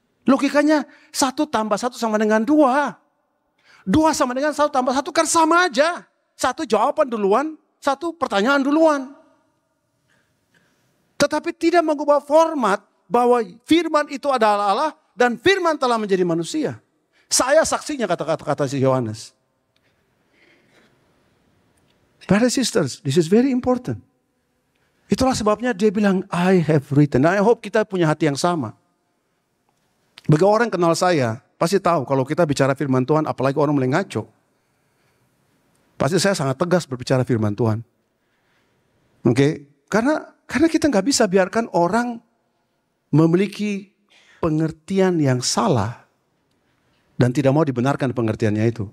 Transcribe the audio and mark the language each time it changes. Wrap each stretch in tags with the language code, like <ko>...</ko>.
<id>Logikanya 1 tambah 1 sama dengan 2. 2 sama dengan 1 tambah 1 kan sama aja. 1 jawaban duluan, 1 pertanyaan duluan. Tetapi tidak mengubah format bahwa firman itu adalah Allah dan firman telah menjadi manusia. Saya saksinya, kata si Yohanes.</id> <en>Brothers and sisters, this is very important.</en> <id>Itulah sebabnya dia bilang,</id> <en>I have written.</en> <id>Nah,</id> <en>I hope</en> <id>kita punya hati yang sama. Bagi orang yang kenal saya, pasti tahu kalau kita bicara firman Tuhan, apalagi orang mulai ngaco. Pasti saya sangat tegas berbicara firman Tuhan. Oke? Karena kita nggak bisa biarkan orang memiliki pengertian yang salah dan tidak mau dibenarkan pengertiannya itu.</id>